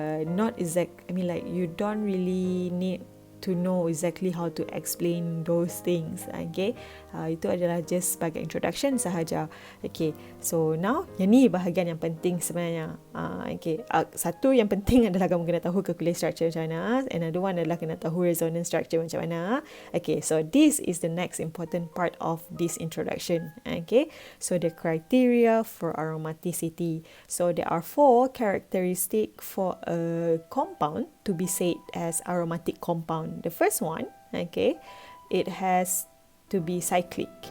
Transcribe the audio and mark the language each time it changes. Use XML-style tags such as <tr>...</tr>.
<en>Not exact, I mean like you don't really need to know exactly how to explain those things.</en> <ms>Okay, itu adalah just sebagai introduction sahaja. Okay, so now yang ni bahagian yang penting sebenarnya. Okay, satu yang penting adalah kamu kena tahu calculate structure macam mana,</ms> <en>another one</en> <ms>adalah kena tahu resonance structure macam mana.</ms> <en>Okay, so this is the next important part of this introduction. Okay, so the criteria for aromaticity. So there are 4 characteristics for a compound to be said as aromatic compound. The first one, okay, it has to be cyclic.</en>